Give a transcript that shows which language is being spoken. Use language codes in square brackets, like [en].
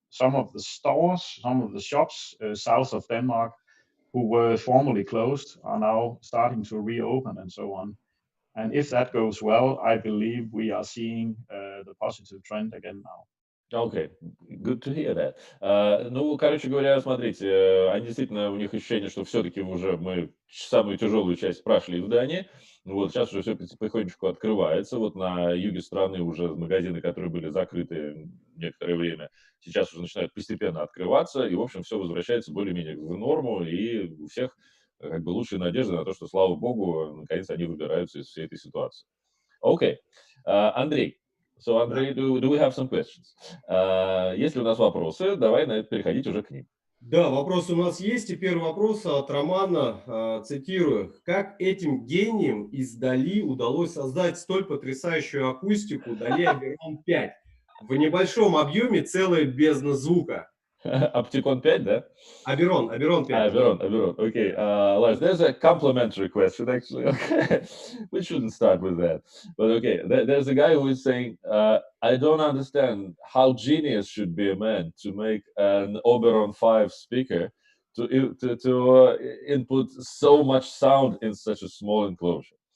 [en] Some of the stores, some of the shops south of Denmark who were formerly closed are now starting to reopen and so on. And if that goes well, I believe we are seeing the positive trend again now. Okay, good to hear that. [ru] Ну, короче говоря, смотрите, они действительно, у них ощущение, что все-таки уже мы самую тяжелую часть прошли в Дании. Вот сейчас уже все потихонечку открывается. Вот на юге страны уже магазины, которые были закрыты некоторое время, сейчас уже начинают постепенно открываться. И, в общем, все возвращается более-менее в норму. И у всех как бы лучшие надежды на то, что, слава богу, наконец они выбираются из всей этой ситуации. Окей. Андрей. [en] So, Андрей, do we have some questions? [ru] Если у нас вопросы, давай на это переходить уже к ним. Да, вопросы у нас есть. И первый вопрос от Романа, цитирую. Как этим гениям из DALI удалось создать столь потрясающую акустику DALI Ларсом 5 в небольшом объеме, целая бездна звука? Оптикон 5, да? Аберон 5. Аберон. [en] Okay, Lars, there's a complimentary question, actually. We shouldn't start with that. But okay, there's a guy who is saying, I don't understand how genius should be a man to make an Oberon 5 speaker to input so much sound in such a small enclosure.